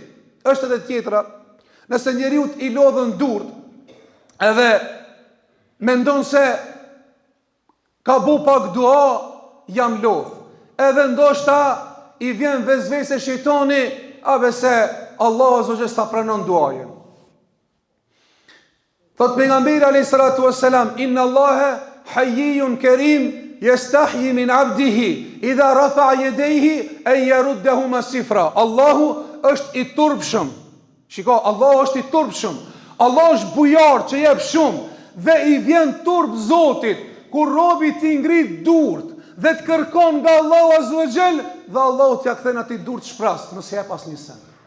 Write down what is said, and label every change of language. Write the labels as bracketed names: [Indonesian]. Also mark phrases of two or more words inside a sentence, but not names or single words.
[Albanian] Është edhe tjetra, nëse njeriu i lodhën durt, edhe mendon se ka bu pak dua, jam lodh. Edhe ndoshta i vjen vezvese shejtani, abe se Allahu [Arabic] عز وجل [Albanian] sta pranon duajën. Thot pejgamberi [Arabic] عليه الصلاة والسلام إن الله حيي كريم يستحيي من عبده إذا رفع يديه أن يردهما صفرا. [Albanian] Allahu është i turpshëm. Shiko, Allahu është i turpshëm. Allah është bujar që jep shumë dhe i vjen turp Zotit kur robi ti ngrit durt dhe të kërkon nga Allahu [Arabic] عز وجل [Albanian] dhe Allahu t'ja kthen atij durt shprast, mos jep asnjë sen.